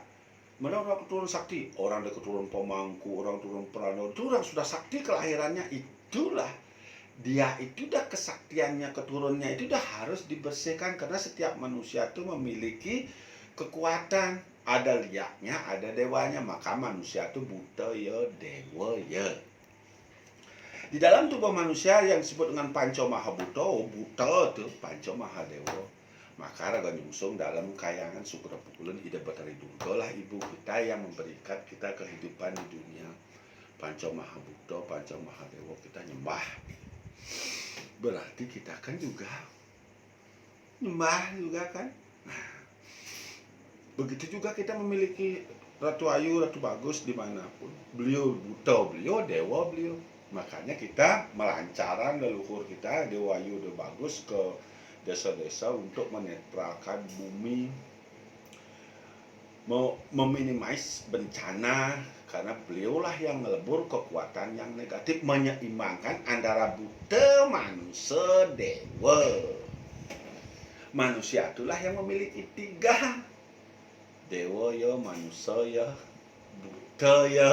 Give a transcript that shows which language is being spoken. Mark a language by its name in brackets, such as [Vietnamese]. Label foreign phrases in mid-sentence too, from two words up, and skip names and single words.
[Indonesian] Mana orang keturunan sakti, orang ada keturunan pemangku, orang keturunan prano, itu orang sudah sakti kelahirannya, itulah dia itu dah kesaktiannya, keturunannya itu dah harus dibersihkan karena setiap manusia itu memiliki kekuatan, ada liaknya, ada dewanya, maka manusia itu buta ya, dewa ya. Di dalam tubuh manusia yang disebut dengan Panca Mahabuta, buta tuh Panca Mahadewa. Maka raga nyungsung dalam kayangan Sukra Pukulan Ida Batari Durga lah ibu kita yang memberikan kita kehidupan di dunia. Panca Mahabuta, Panca Mahadewa kita nyembah. Berarti kita kan juga nyembah juga kan. Nah, begitu juga kita memiliki Ratu Ayu, Ratu Bagus dimanapun. Beliau buta, beliau dewa, beliau. Makanya kita melancaran leluhur kita, Dewa Ayu, Dewa Bagus ke desa-desa untuk menetralkan bumi, meminimais bencana, karena beliaulah yang melebur kekuatan yang negatif, menyeimbangkan antara buta, manusia, dewa. Manusia itulah yang memiliki 3, dewa ya, manusia ya, buta ya.